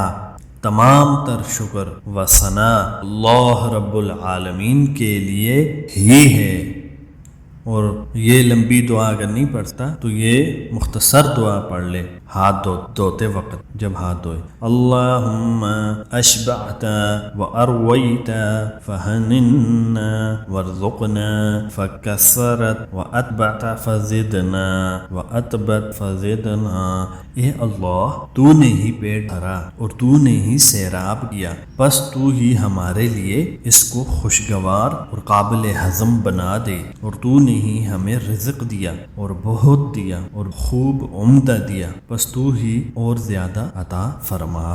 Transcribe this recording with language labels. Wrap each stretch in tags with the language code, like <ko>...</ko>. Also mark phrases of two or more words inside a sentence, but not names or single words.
<ur>تمام تر شکر و ثنا اللہ رب العالمین کے لیے ہی ہے۔ اور یہ لمبی دعا اگر نہیں پڑھتا تو یہ مختصر دعا پڑھ لے ہاتھ دھوتے وقت، جب ہاتھ دھوئے،</ur> <ar>اللہم اشبعت و ارویت فہننا وارزقنا فکثرت و اتبعت فزدنا و اتبت فزدنا۔</ar> <ur>اے اللہ، تو نے ہی پیٹ بھرا اور تو نے ہی سیراب کیا، بس تو ہی ہمارے لیے اس کو خوشگوار اور قابل ہضم بنا دے، اور تو نے ہی ہمیں رزق دیا اور بہت دیا اور خوب عمدہ دیا، بس تو ہی اور زیادہ عطا فرما۔</ur>